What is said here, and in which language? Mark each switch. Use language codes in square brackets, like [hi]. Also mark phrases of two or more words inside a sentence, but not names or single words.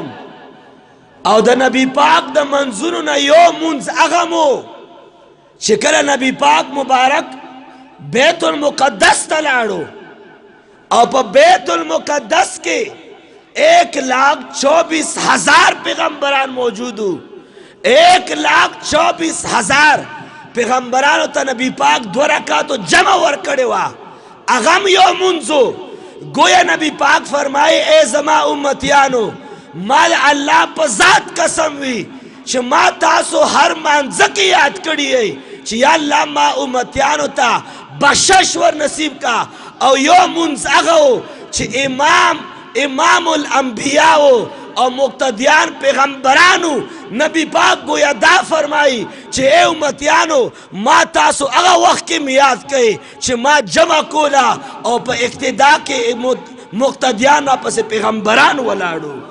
[ps] او د نبی پاک د منځونو نه یو منځ هغه مو چې کله نبی پاک مبارک بیت المقدس ته لاړو او په بیت المقدس کې 1,24,000 پیغمبران موجودو، 1,24,000 پیغمبرانو ته نبی پاک 2 رکعاتو جمع ورکړې وه، هغه هم یو منځو. گویا نبی پاک فرمائے اے زما امتیانو، مال اللہ پا ذات قسم وی چې ما تاسو هر مانځه کې یاد کړی ای چې یا الله ما امتیانو ته بخشش ور نصیب کا. او یو منځ هغه و چې امام الانبیاء او مقتدیان پیغمبرانو نبی پاک گویا دا فرمائی چې اے امتیانو ما تاسو هغه وخت کې میاد کړئ چې ما جمع کولا او په اقتدا کې مقتدیان پس پیغمبران ولاړو.